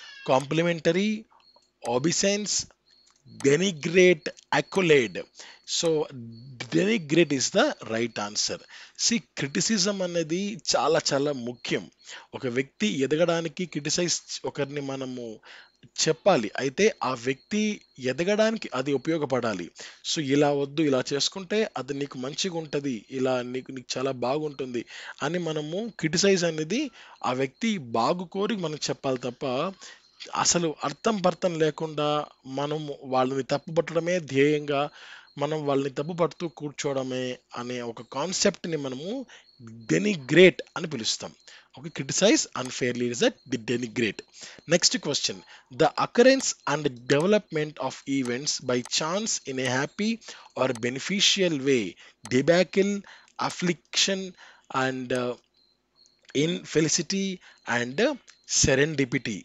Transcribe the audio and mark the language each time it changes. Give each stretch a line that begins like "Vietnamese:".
English: Complimentary, obeisance, denigrate, accolade. So denigrate is the right answer.
Telugu: See, criticism అనేది చాలా చాలా ముఖ్యం. ఒక వ్యక్తి ఎదగడానికి ఒకరిని మనము చెప్పాలి, అయితే ఆ వ్యక్తి ఎదగడానికి అది ఉపయోగపడాలి. సో ఇలా వద్దు, ఇలా చేసుకుంటే అది నీకు మంచిగా ఉంటుంది, ఇలా నీకు చాలా బాగుంటుంది అని మనము క్రిటిసైజ్ అనేది ఆ వ్యక్తి బాగు కోరి మనకు చెప్పాలి తప్ప అసలు అర్థం లేకుండా మనం వాళ్ళని తప్పుపట్టడమే ధ్యేయంగా మనం వాళ్ళని తప్పుపడుతూ కూర్చోవడమే అనే ఒక కాన్సెప్ట్ని మనము డెనిగ్రేట్ అని పిలుస్తాం.
English: Okay, criticize unfairly is that the denigrate. Next question, the occurrence and development of events by chance in a happy or beneficial way, debacle, affliction and infelicity and Serendipity.